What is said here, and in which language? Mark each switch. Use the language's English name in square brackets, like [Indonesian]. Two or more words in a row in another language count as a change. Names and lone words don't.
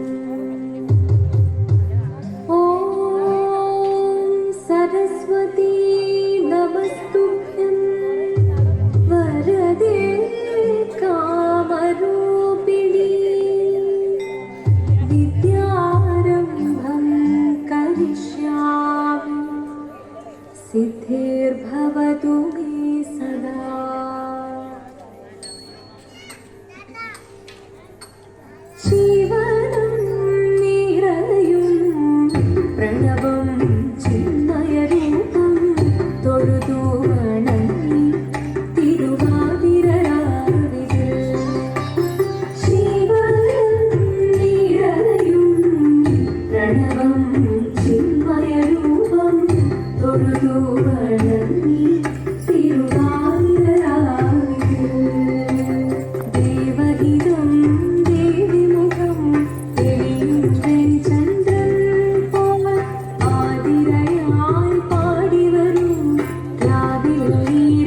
[Sanskrit] ॐ सरस्वती नमस्तुभ्यं वरदे कामरूपिणी विद्यारम्भं करिष्यामि सिद्धिर्भवतु मे सदा। [Malayalam] ജീവനം നിറയും പ്രണവം ചിന്മയരൂപം തൊഴുതു വണങ്ങി തിരുവാതിരരാവിൽ ജീവനം നിറയും പ്രണവം ചിന്മയരൂപം തൊഴുതു വണങ്ങി തിരുവാതിരരാവിൽ ദേവഹിതം ദേവിമുഖം തെളിയും വെൺചന്ദ്രൻ പോൽ ആതിരയായി പാടി വരൂ രാവിൽ നീ